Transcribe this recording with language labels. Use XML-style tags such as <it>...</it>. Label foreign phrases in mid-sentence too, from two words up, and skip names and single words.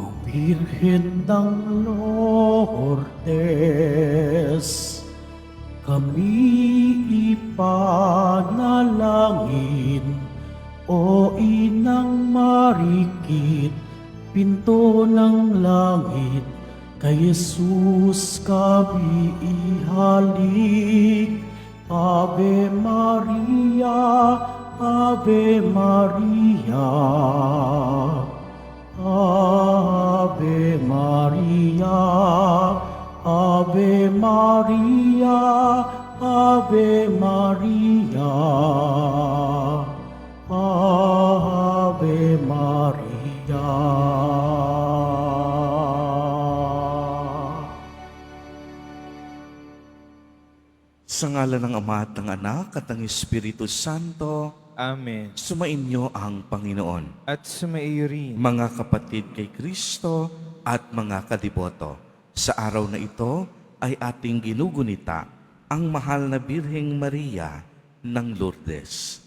<tl>Birhen ng Lourdes, kami ipanalangin. O Inang Marikit, pinto ng langit, kay Jesus kami ihalik.</tl> <la>Ave Maria, Ave Maria, Ave Maria, Ave Maria, Ave Maria, Ave Maria.</la> <tl>Sa ngalan ng Ama at ng Anak at ng Espiritu Santo, Amen. sumainyo ang Panginoon. At sumaiyo rin. Mga kapatid kay Kristo at mga kadiboto, sa araw na ito ay ating ginugunita ang mahal na Birheng Maria ng Lourdes.</tl>